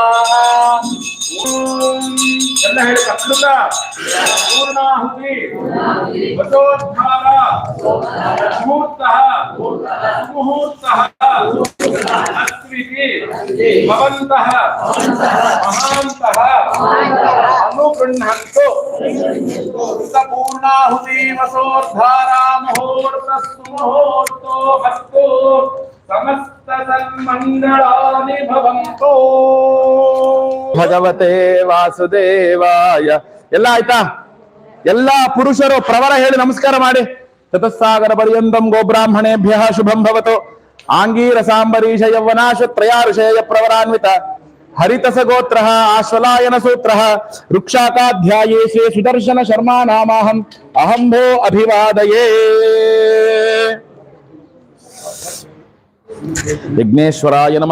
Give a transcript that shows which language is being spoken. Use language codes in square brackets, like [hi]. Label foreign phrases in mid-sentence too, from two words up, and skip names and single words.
[kn] ಎಲ್ಲ ಹೇಳಿ [sa] ಅಮೃತ ಪೂರ್ಣಾಹುತಿ ವಸೋದ್ಧಾರ ಮುಹೂರ್ತಃ ಸುಮುಹೂರ್ತಃ ಅಸ್ವಿತಿ ಭವಂತಃ ಮಹಾಂತಃ ಅನುಗೃಹಂತು ಪೂರ್ಣಾಹುತಿ ವಸೋದ್ಧಾರ ಮುಹೂರ್ತ ಸುಮುಹೂರ್ತೋ ಭಕ್ತೋ ಸಮಸ್ತ ಸನ್ಮಂಗಳಾನಿ ಭವಂತು. ಭಗವತೆ ವಾಸುದೇವಾಯ. [kn] ಎಲ್ಲ ಆಯ್ತಾ? ಎಲ್ಲಾ ಪುರುಷರು ಪ್ರವರ ಹೇಳಿ ನಮಸ್ಕಾರ ಮಾಡಿ. [sa] ಚತುಸ್ಸಾಗರ ಪರ್ಯಂತಂ ಗೋಬ್ರಾಹ್ಮಣೇಭ್ಯ ಶುಭಂ ಭವತು. ಆಂಗೀರಸಾಂಬರೀಷ ಯೌವನಾಶ ತ್ರಯಾಋಷೇಯ ಪ್ರವರಾನ್ವಿತ ಹರಿತಸ ಗೋತ್ರ ಆಶ್ವಲಾಯನ ಸೂತ್ರ ವೃಕ್ಷಾಕಾಧ್ಯಾಯೇಶೇ ಸುದರ್ಶನ ಶರ್ಮಾ ನಾಮಾಹಂ ಅಹಂಭೋ ಅಭಿವಾದಯೇ. ಯಜ್ಞೇಶ್ವರಾಯ ನಮಃ.